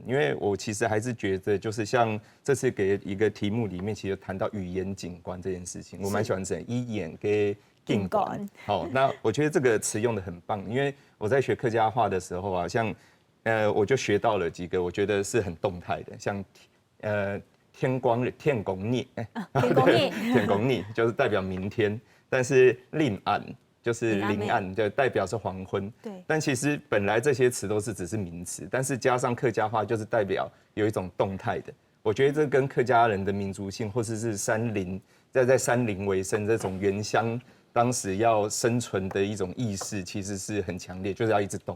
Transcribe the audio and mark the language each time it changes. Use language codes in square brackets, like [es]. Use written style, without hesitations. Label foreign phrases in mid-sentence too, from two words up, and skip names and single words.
[zh] 因為我其實還是覺得，就是像這次給一個題目裡面，其實談到語言景觀這件事情，我蠻喜歡這語言跟景觀。好，那我覺得這個詞用得很棒，因為我在學客家話的時候啊，像我就學到了幾個，我覺得是很動態的，像天公日、天公日，天公日就是代表明天，但是臨暗。就是臨暗，就代表是黃昏。對。但其實本來這些詞都是只是名詞，但是加上客家話，就是代表有一種動態的。我覺得這跟客家人的民族性，或者是山林在山林为生这种原乡当时要生存的一种意识，其实是很强烈，就是要一直动。